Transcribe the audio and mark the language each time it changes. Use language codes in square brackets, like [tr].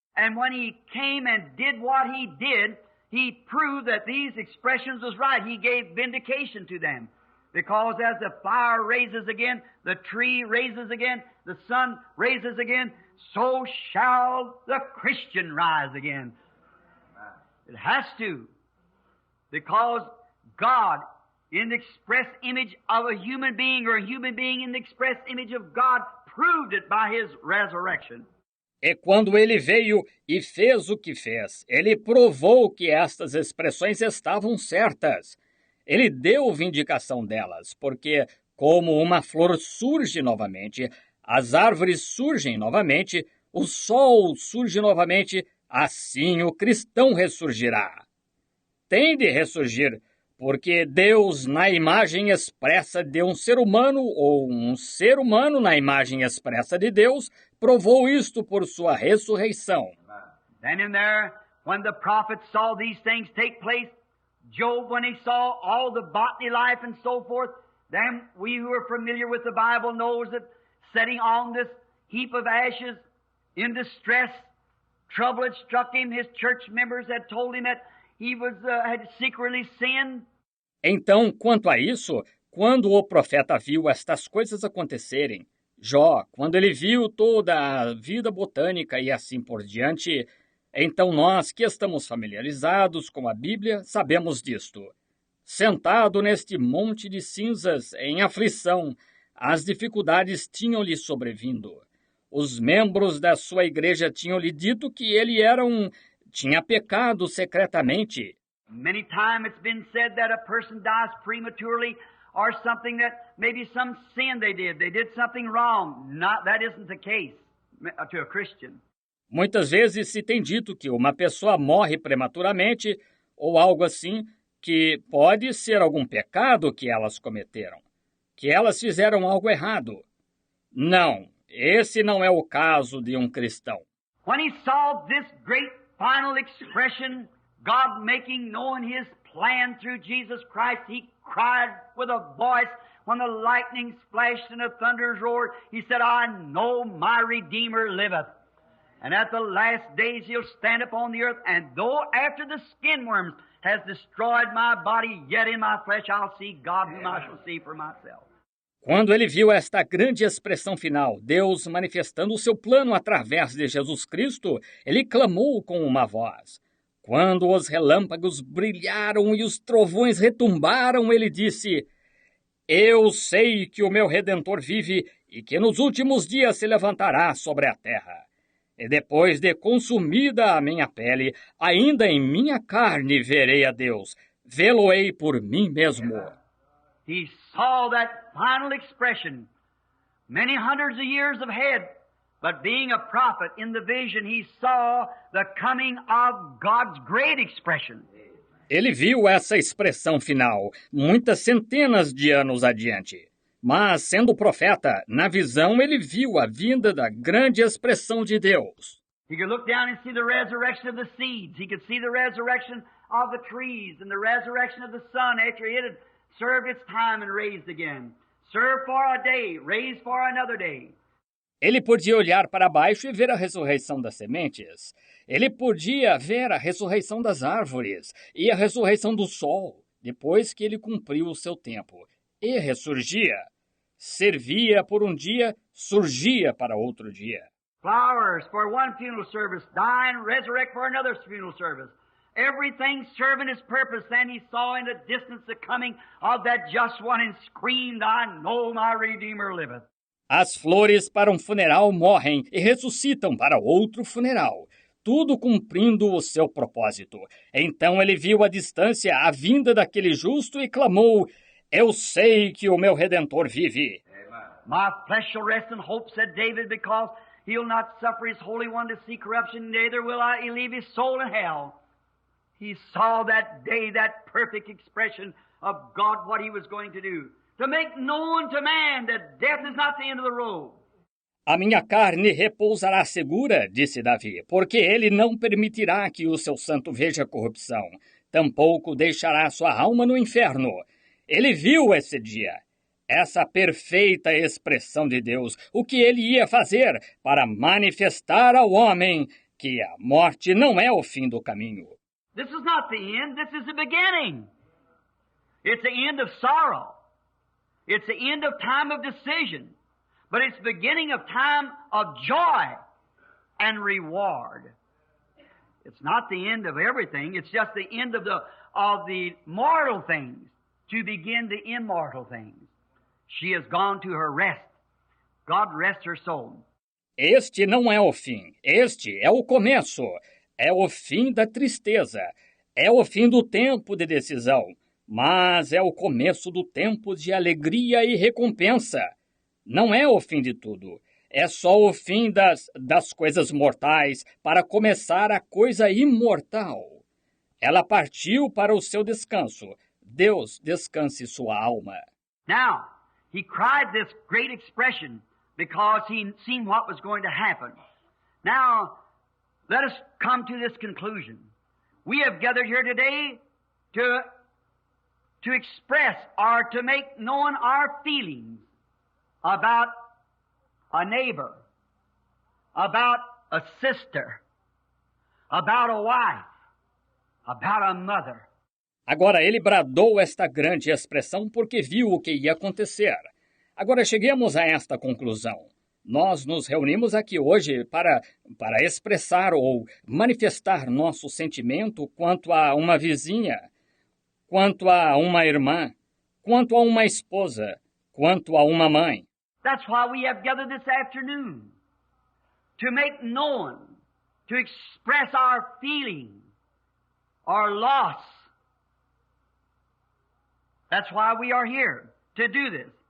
[en] And when He came and did what He did, He proved that these expressions was right. He gave vindication to them. Because as the fire raises again, the tree raises again, the sun raises again, so shall the Christian rise again. It has to. Because God, in the express image of a human being, or a human being in the express image of God, proved it by His resurrection. [pt] E quando ele veio e fez o que fez, ele provou que estas expressões estavam certas. Ele deu vindicação delas, porque, como uma flor surge novamente, as árvores surgem novamente, o sol surge novamente, assim o cristão ressurgirá. Tem de ressurgir, porque Deus, na imagem expressa de um ser humano, ou um ser humano na imagem expressa de Deus, provou isto por sua ressurreição. [en] Then in there, when the prophets saw these things take place, Job, when he saw all the botany life and so forth, then we who are familiar with the Bible knows that sitting on this heap of ashes in distress, trouble had struck him. His church members had told him that he had secretly sinned. [pt] Então, quanto a isso, quando o profeta viu estas coisas acontecerem, Jó, quando ele viu toda a vida botânica e assim por diante, então nós que estamos familiarizados com a Bíblia sabemos disto. Sentado neste monte de cinzas, em aflição, as dificuldades tinham-lhe sobrevindo. Os membros da sua igreja tinham-lhe dito que ele tinha pecado secretamente. [en] Many times it's been said that a person dies prematurely or something that maybe some sin they did. They did something wrong. That isn't the case to a Christian. [pt] Muitas vezes se tem dito que uma pessoa morre prematuramente ou algo assim, que pode ser algum pecado que elas cometeram, que elas fizeram algo errado. Não, esse não é o caso de um cristão. [en] When he saw this great final expression, God making known His plan through Jesus Christ, He cried with a voice when the lightnings flashed and the thunders roared. He said, I know my Redeemer liveth. And at the last days he'll stand upon the earth, and though after the skin worms has destroyed my body, yet in my flesh I'll see God whom I shall see for myself. [pt] Quando ele viu esta grande expressão final, Deus manifestando o seu plano através de Jesus Cristo, ele clamou com uma voz. Quando os relâmpagos brilharam e os trovões retumbaram, ele disse: Eu sei que o meu Redentor vive e que nos últimos dias se levantará sobre a terra. E depois de consumida a minha pele, ainda em minha carne verei a Deus. Vê-lo-ei por mim mesmo. [en] He saw that final expression many hundreds of years ahead, but being a prophet in the vision, he saw the coming of God's great expression. [pt] Ele viu essa expressão final muitas centenas de anos adiante. Mas, sendo profeta, na visão ele viu a vinda da grande expressão de Deus. [en] He could look down and see the resurrection of the seeds. He could see the resurrection of the trees and the resurrection of the sun after it had served its time and raised again. Served for a day, raised for another day. [pt] Ele podia olhar para baixo e ver a ressurreição das sementes. Ele podia ver a ressurreição das árvores e a ressurreição do sol, depois que ele cumpriu o seu tempo. E ressurgia. Servia por um dia, surgia para outro dia. [en] Flowers for one funeral service, die and resurrect for another funeral service. Everything serving his purpose. Then he saw in the distance the coming of that just one and screamed, I know my Redeemer liveth. [pt] As flores para um funeral morrem e ressuscitam para outro funeral, tudo cumprindo o seu propósito. Então ele viu à distância a vinda daquele justo e clamou, Eu sei que o meu Redentor vive. [en] My flesh shall rest in hope, said David, because he'll not suffer his Holy One to see corruption, neither will he leave his soul in hell. He saw that day, that perfect expression of God, what he was going to do. To make known to man that death is not the end of the road. [pt] A minha carne repousará segura, disse Davi, porque ele não permitirá que o seu santo veja corrupção. Tampouco deixará sua alma no inferno. Ele viu esse dia, essa perfeita expressão de Deus, o que ele ia fazer para manifestar ao homem que a morte não é o fim do caminho. [en] This is not the end, this is the beginning. It's the end of sorrow. It's the end of time of decision. But it's the beginning of time of joy and reward. It's not the end of everything, it's just the end of the mortal things to begin the immortal things. She has gone to her rest. God rests her soul. [pt] Este não é o fim, este é o começo. É o fim da tristeza, é o fim do tempo de decisão, mas é o começo do tempo de alegria e recompensa. Não é o fim de tudo, é só o fim das coisas mortais para começar a coisa imortal. Ela partiu para o seu descanso. Deus descanse sua alma. [en] Now, he cried this great expression because he seen what was going to happen. Now, let us come to this conclusion. We have gathered here today to express or to make known our feelings about a neighbor, about a sister, about a wife, about a mother. [pt] Agora ele bradou esta grande expressão porque viu o que ia acontecer. Agora cheguemos a esta conclusão. Nós nos reunimos aqui hoje para expressar ou manifestar nosso sentimento quanto a uma vizinha, quanto a uma irmã, quanto a uma esposa, quanto a uma mãe. [en] That's why we have gathered this afternoon, to make known, to express our feeling, our loss. That's why we are here, to do this.